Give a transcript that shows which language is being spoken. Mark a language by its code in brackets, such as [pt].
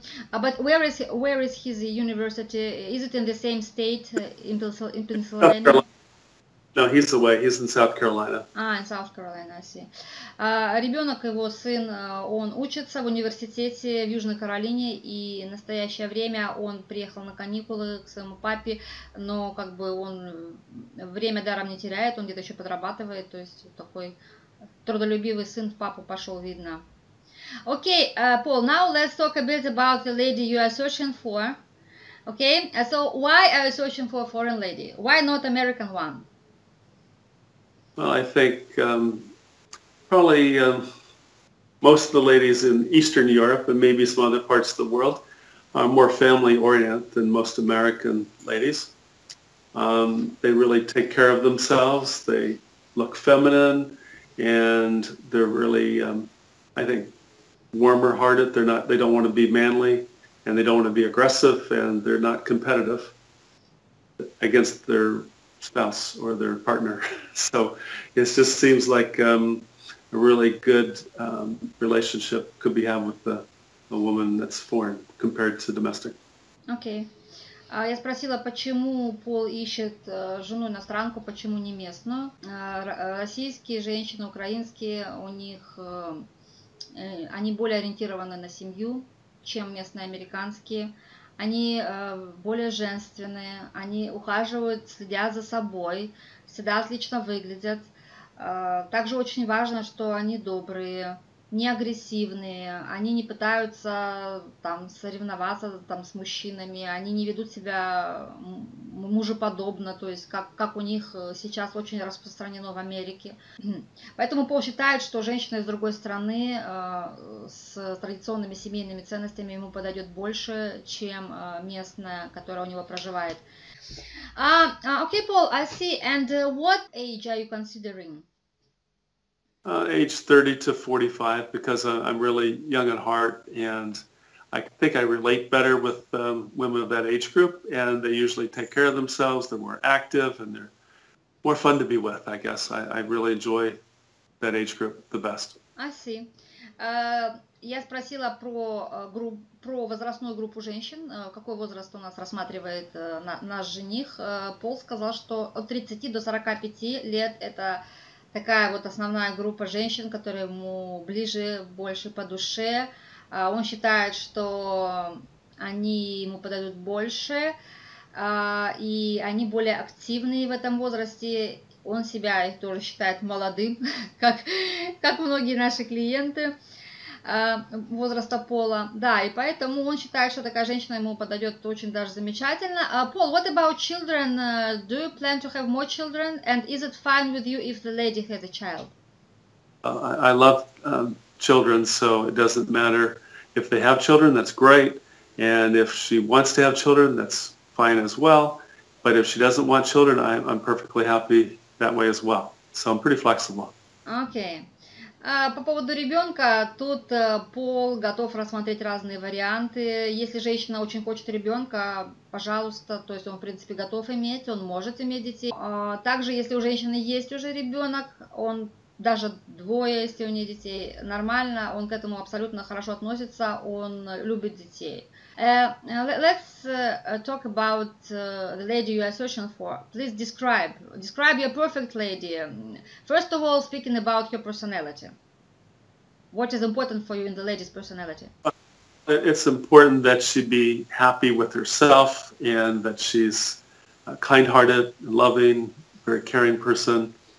[en] But where is his university? Is it in the same state in Pennsylvania? No, he's away. He's in South Carolina. In South Carolina, I see. [ru] Ребенок его, сын, он учится в университете в Южной Каролине, и в настоящее время он приехал на каникулы к своему папе, но как бы он время даром не теряет, он где-то еще подрабатывает, то есть такой трудолюбивый сын в папу пошел, видно. [en] Okay, Paul, now let's talk a bit about the lady you are searching for. Okay, so why are you searching for a foreign lady? Why not American one? Well, I think probably most of the ladies in Eastern Europe and maybe some other parts of the world are more family-oriented than most American ladies. They really take care of themselves. They look feminine, and they're really, I think, warmer-hearted. They don't want to be manly, and they don't want to be aggressive, and they're not competitive against their spouse or their partner. So it just seems like a really good relationship could be had with the a woman that's foreign compared to domestic. [ru] Окей. Я спросила, почему Пол ищет жену иностранку, почему не местную. Российские женщины, украинские, у них они более ориентированы на семью, чем местные американские. Они более женственные, они ухаживают, следят за собой, всегда отлично выглядят. Также очень важно, что они добрые, не агрессивные, они не пытаются там соревноваться там с мужчинами, они не ведут себя мужеподобно, то есть как у них сейчас очень распространено в Америке. Поэтому Пол считает, что женщина из другой страны с традиционными семейными ценностями ему подойдет больше, чем местная, которая у него проживает. [en] Okay, Paul, I see. And what age are you considering? Age 30 to 45, because I'm really young at heart, and I think I relate better with women of that age group, and they usually take care of themselves, they're more active, and they're more fun to be with, I guess. I really enjoy that age group the best. I see. [ru] Я спросила про возрастную группу женщин, какой возраст у нас рассматривает наш жених. Пол сказал, что от 30 до 45 лет это такая вот основная группа женщин, которые ему ближе, больше по душе. Он считает, что они ему подойдут больше, и они более активные в этом возрасте. Он себя их тоже считает молодым, как многие наши клиенты возраста Пола. Да, и поэтому он считает, что такая женщина ему подойдет очень даже замечательно. [en] Paul, what about children? Do you plan to have more children? And is it fine with you if the lady has a child? I love children, so it doesn't matter if they have children, that's great. And if she wants to have children, that's fine as well. But if she doesn't want children, I'm perfectly happy that way as well. So I'm pretty flexible. Okay. [ru] По поводу ребенка, тут Пол готов рассмотреть разные варианты. Если женщина очень хочет ребенка, пожалуйста, то есть он, в принципе, готов иметь, он может иметь детей. Также, если у женщины есть уже ребенок, он даже двое, если у нее детей, нормально, он к этому абсолютно хорошо относится, он любит детей. [en] Let's talk about the lady you are searching for. Please describe your perfect lady. First of all, speaking about her personality. What is important for you in the lady's personality? It's important that she be happy with herself and that she's a kind-hearted, loving, very caring person.